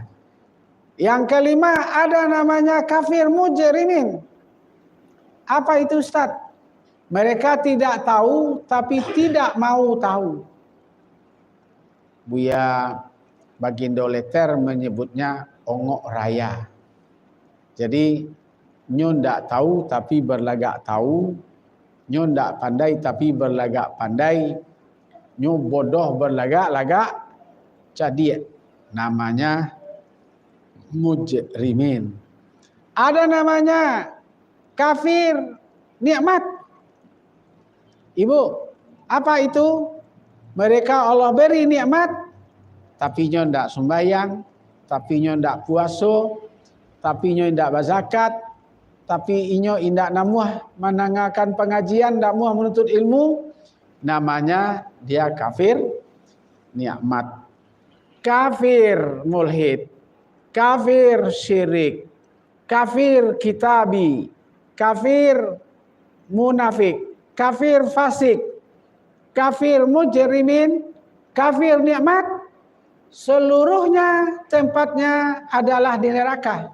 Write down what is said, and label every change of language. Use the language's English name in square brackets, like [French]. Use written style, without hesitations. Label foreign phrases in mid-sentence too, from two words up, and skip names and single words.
[Indonesian] Yang kelima ada namanya kafir mujrimin. Apa itu Ustaz? Mereka tidak tahu tapi tidak mau tahu. Buya Bagindo Letter menyebutnya ongok raya. [Minangkabau] Jadi nyo ndak tahu tapi berlagak tahu, nyo ndak pandai tapi berlagak pandai, nyo bodoh berlagak-lagak cerdik. [Indonesian] Namanya mujrimin. Ada namanya kafir nikmat. Ibu, apa itu? Mereka Allah beri nikmat, [Minangkabau] tapi nyo ndak sembahyang, tapi nyo ndak puasa, tapi nyo ndak berzakat, tapi inyo indak namuah menangakan pengajian, ndak muah menuntut ilmu. [Indonesian] Namanya dia kafir nikmat. Kafir mulhid, kafir syirik, kafir kitabi, kafir munafik, kafir fasik, kafir mujrimin, kafir nikmat, seluruhnya tempatnya adalah di neraka.